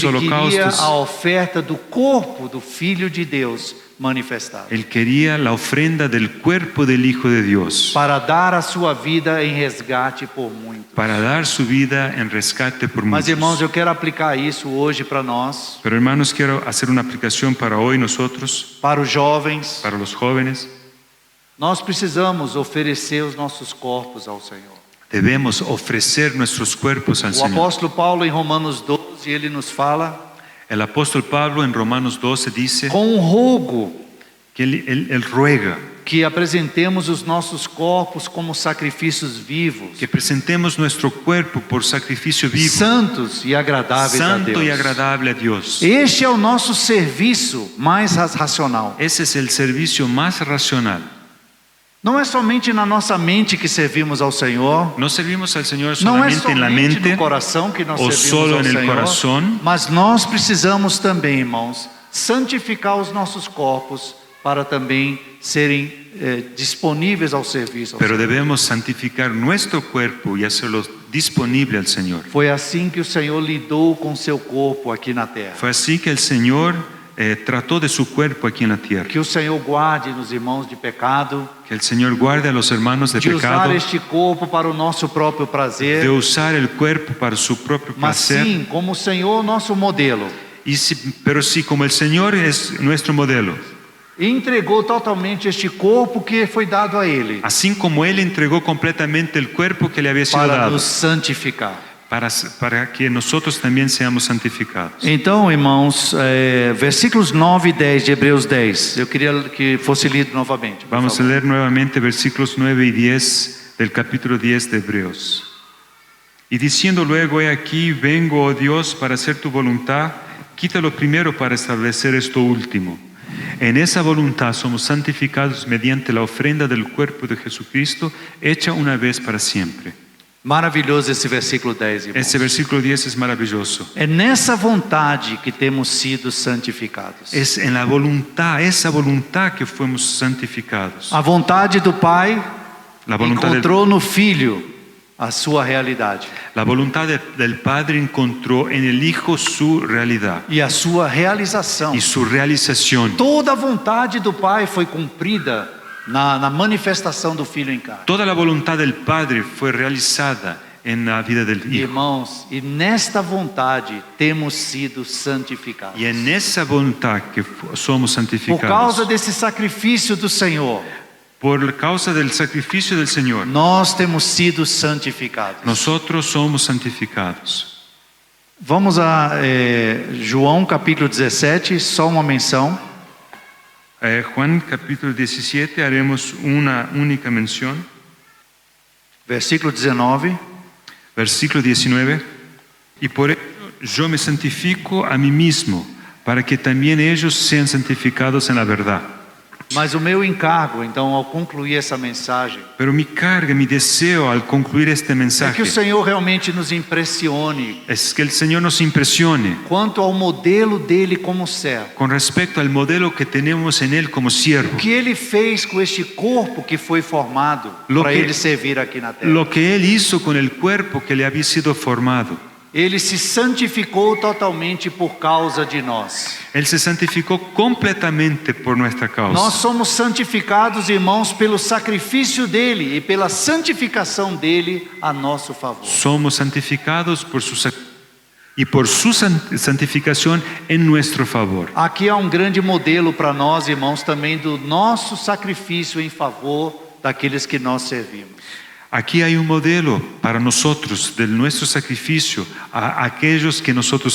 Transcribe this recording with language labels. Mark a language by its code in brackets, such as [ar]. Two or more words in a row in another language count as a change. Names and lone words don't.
[pt] Ele queria holocaustos. a oferta do corpo do Filho de Deus manifestado. [es] Él quería la ofrenda del cuerpo del Hijo de Dios [pt] Para dar a sua vida em resgate por muitos. [es] para dar su vida en rescate por [pt] Mas, irmãos, [es] muchos. [pt] eu quero aplicar isso hoje para nós, [es] Pero hermanos, quiero hacer una aplicación para hoy nosotros, [pt] para os jovens. [es] para los jóvenes. [pt] Nós precisamos oferecer os nossos corpos ao Senhor. [es] Debemos ofrecer nuestros cuerpos al [pt] O [es] Señor. [pt] apóstolo Paulo, em Romanos 12, ele nos fala [es] El apóstol Pablo en Romanos 12 dice [pt] com um rogo [es] que él ruega [pt] que apresentemos os nossos corpos como sacrifícios vivos, [es] que presentemos nuestro cuerpo por sacrificio vivo, [pt] santos e agradáveis a [es] santo y [pt] Deus. [es] agradable a Dios. [pt] Este é o nosso serviço mais racional. [es] Ese es el servicio más racional. [pt] Não é somente na nossa mente que servimos ao Senhor, [es] No servimos al Señor [pt] não é [es] solamente en la [pt] somente [es] mente [pt] no coração que nós o servimos [es] solo [pt] ao [es] en el [pt] Senhor, [es] corazón, [pt] mas nós precisamos também, irmãos, santificar os nossos corpos para também serem disponíveis ao serviço ao [es] pero [pt] Senhor. [es] debemos santificar nuestro cuerpo y hacerlo disponible al Señor. [pt] Foi assim que o Senhor lidou com seu corpo aqui na terra. [es] Fue así que el Señor trató de su cuerpo aquí en la tierra. [pt] Que o Senhor guarde nos irmãos de pecado, [es] Que el Señor guarde a los hermanos de [pt] de usar [es] pecado, [pt] este corpo para o nosso próprio prazer, [es] de usar el cuerpo para su propio [pt] mas [es] placer. [pt] sim como o Senhor nosso modelo. [es] Pero sí, como el Señor es nuestro modelo, [pt] E entregou totalmente este corpo que foi dado a Ele [es] así como Él entregó completamente el cuerpo que le había sido [pt] para [es] dado [pt] nos santificar. [es] para que nosotros también seamos santificados. [pt] Então, irmãos, versículos 9 e 10 de Hebreus 10. Eu queria que fosse lido novamente. por [es] Vamos a [pt] favor. [es] leer nuevamente versículos 9 y 10 del capítulo 10 de Hebreos. Y diciendo luego, he aquí, vengo, oh Dios, para hacer tu voluntad, quita lo primero para establecer esto último. En esa voluntad somos santificados mediante la ofrenda del cuerpo de Jesucristo, hecha una vez para siempre. [pt] Maravilhoso esse versículo 10, irmãos. [es] Ese versículo 10 es maravilloso. [pt] É nessa vontade que temos sido santificados. [es] Es en la voluntad, esa voluntad que fuimos santificados. [pt] A vontade do Pai [es] La voluntad [pt] encontrou no Filho a sua realidade. [es] La voluntad del Padre encontró en el Hijo su realidad [pt] E a sua realização. [es] y su realización. [pt] Toda a vontade do Pai foi cumprida na manifestação do Filho em carne. [es] Toda la voluntad del Padre fue realizada en la vida del Hijo. [pt] Irmãos, e nesta vontade temos sido santificados. [es] Y en esa voluntad que somos [pt] Por [es] santificados, [pt] causa desse sacrifício do Senhor, [es] por causa del sacrificio del Señor, [pt] nós temos sido santificados. [es] nosotros somos santificados. [pt] Vamos a João capítulo 17, só uma menção. [es] Juan capítulo 17, haremos una única mención. [pt] Versículo 19. [es] Versículo 19. Y por ello yo me santifico a mí mismo, para que también ellos sean santificados en la verdad. [pt] Mas o meu encargo, então, ao concluir essa mensagem, [es] Pero mi carga, mi deseo al concluir este [pt] é [es] mensaje [pt] que o Senhor realmente nos impressione [es] es que el Señor nos impresione [pt] quanto ao modelo dele como servo. [es] con respecto al modelo que tenemos en Él como siervo. [pt] O que ele fez com este corpo que foi formado [es] Lo [pt] para [es] que- [pt] ele servir aqui na terra. [es] Lo que Él hizo con el cuerpo que le había sido formado. [pt] Ele se santificou totalmente por causa de nós. [es] Él se santificó completamente por nuestra [pt] Nós [es] causa. [pt] somos santificados, irmãos, pelo sacrifício dele e pela santificação dele a nosso favor. [es] Somos santificados por y por su santificación en nuestro favor. [pt] Aqui há um grande modelo para nós, irmãos, também do nosso sacrifício em favor daqueles que nós servimos. [es] Aquí hay un modelo para nosotros de nuestro sacrificio a aquellos que nosotros